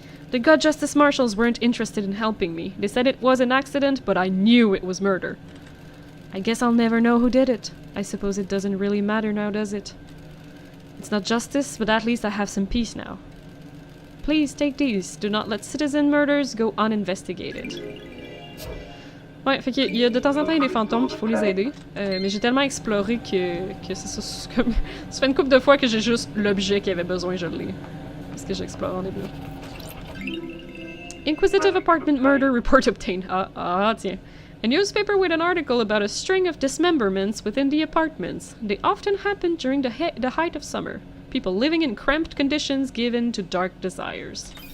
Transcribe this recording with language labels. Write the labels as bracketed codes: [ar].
[en] The God Justice Marshals weren't interested in helping me. They said it was an accident, but I knew it was murder. I guess I'll never know who did it. I suppose it doesn't really matter now, does it? It's not justice, but at least I have some peace now. Please take these. Do not let citizen murders go uninvestigated. [fr] Ouais, fait qu'il y a de temps en temps il y a des fantômes pis il faut les aider. Mais j'ai tellement exploré que c'est ça. Comme, ça fait une couple de fois que j'ai juste l'objet qui avait besoin, je l'ai. Parce que j'explore en début. [en] Inquisitive apartment murder report obtained. [fr] Ah, tiens. [en] A newspaper with an article about a string of dismemberments within the apartments. They often happen during the height of summer. People living in cramped conditions given to dark desires.